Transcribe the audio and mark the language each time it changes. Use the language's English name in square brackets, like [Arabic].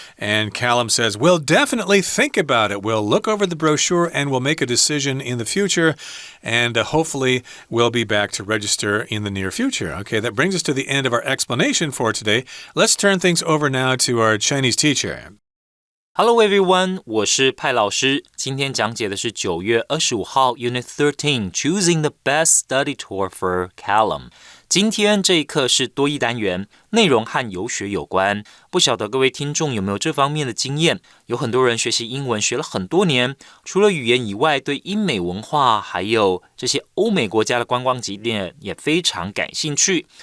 [English] And Callum says, we'll definitely think about it. We'll look over the brochure and we'll make a decision in the future. And hopefully we'll be back to register in the near future. Okay, that brings us to the end of our explanation for today. Let's turn things over now to our Chinese teacher. Hello everyone, [Chinese] 我是派老师。今天讲解的是9月25号 [English] Unit 13 Choosing the Best Study Tour for Callum。 [Chinese] 今天这一课是多益单元，内容和游学有关。不晓得各位听众有没有这方面的经验？有很多人学习英文学了很多年，除了语言以外，对英美文化还有这些欧美国家的观光景点也非常感兴趣。